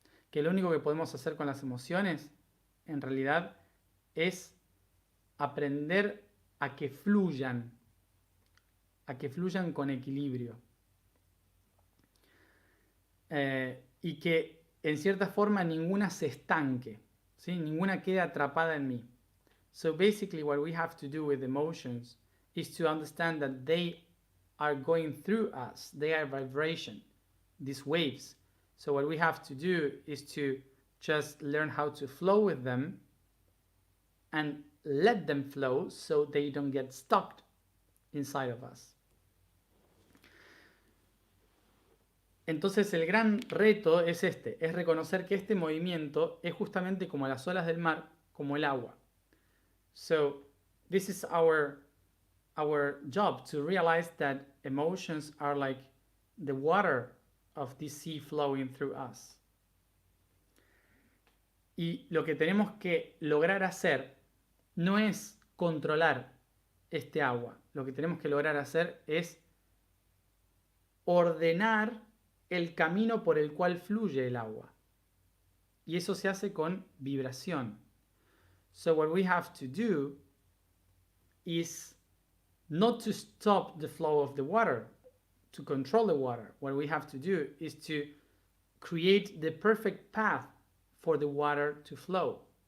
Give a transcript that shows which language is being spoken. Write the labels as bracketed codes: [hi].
[es] Que lo único que podemos hacer con las emociones, en realidad, es aprender a que fluyan con equilibrio. Y que, en cierta forma, ninguna se estanque, ¿sí? Ninguna quede atrapada en mí. [en] So basically what we have to do with emotions is to understand that they are going through us. They are vibration, these waves. So what we have to do is to just learn how to flow with them and let them flow so they don't get stuck inside of us. [es] Entonces el gran reto es es reconocer que este movimiento es justamente como las olas del mar, como el agua. [en] So this is our job, to realize that emotions are like the water of the sea flowing through us. [es] Y lo que tenemos que lograr hacer no es controlar este agua. Lo que tenemos que lograr hacer es ordenar el camino por el cual fluye el agua. Y eso se hace con vibración. [en] So what we have to do is not to stop the flow of the water, to control the water. What we have to do is to create the perfect path for the water to flow.